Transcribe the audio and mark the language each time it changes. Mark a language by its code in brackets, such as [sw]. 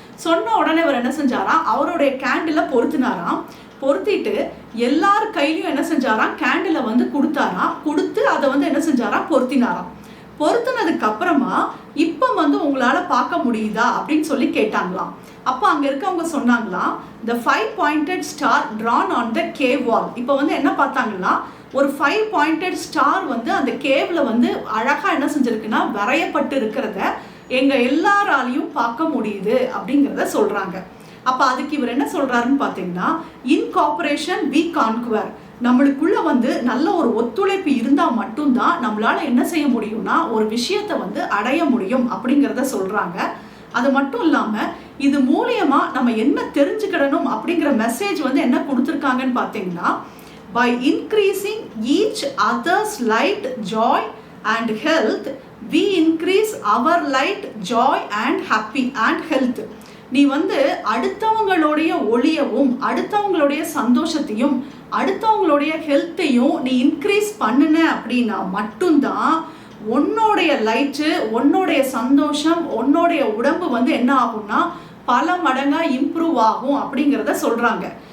[ta] சொன்ன உடனே அவர் என்ன செஞ்சாராம், அவருடைய கேண்டிலை பொருத்தினாராம். பொருத்திட்டு எல்லார் கையிலையும் என்ன செஞ்சாராம், கேண்டிலை வந்து கொடுத்தாராம். கொடுத்து அதை வந்து என்ன செஞ்சாராம், பொருத்தினாராம். பொருத்தினதுக்கு அப்புறமா இப்போ வந்து உங்களால பார்க்க முடியுதா அப்படின்னு சொல்லி கேட்டாங்களாம். அப்போ அங்க இருக்கவங்க சொன்னாங்களாம், [en] the 5-pointed star drawn on the cave wall. [ta] இப்போ வந்து என்ன பார்த்தாங்கன்னா ஒரு 5-pointed star வந்து அந்த கேவ்ல வந்து அழகா என்ன செஞ்சிருக்குன்னா வரையப்பட்டு இருக்கிறத எங்க எல்லாராலையும் பார்க்க முடியுது அப்படிங்கிறத சொல்றாங்க. அப்ப அதுக்கு இவர் என்ன சொல்றாருன்னு பார்த்தீங்கன்னா [en] in cooperation we conquer. [ta] நம்மளுக்குள்ள வந்து நல்ல ஒரு ஒத்துழைப்பு இருந்தால் மட்டும்தான் நம்மளால என்ன செய்ய முடியும்னா ஒரு விஷயத்தை வந்து அடைய முடியும் அப்படிங்கிறத சொல்றாங்க. அது மட்டும் இல்லாம இது மூலியமா நம்ம என்ன தெரிஞ்சுக்கிடணும் அப்படிங்கிற மெசேஜ் வந்து என்ன கொடுத்துருக்காங்கன்னு பார்த்தீங்கன்னா [en] by increasing each other's light, joy and health we increase our light, joy and happy and health. [ta] நீ வந்து அடுத்தவங்களுடைய ஒளியவும் அடுத்தவங்களுடைய சந்தோஷத்தையும் அடுத்தவங்களுடைய ஹெல்த்தையும் நீ இன்க்ரீஸ் பண்ணுன அப்படின்னா மட்டும்தான் உன்னோடைய லைட்டு, உன்னோடைய சந்தோஷம், உன்னோடைய உடம்பு வந்து என்ன ஆகும்னா பல மடங்கா இம்ப்ரூவ் ஆகும் அப்படிங்கிறத சொல்றாங்க.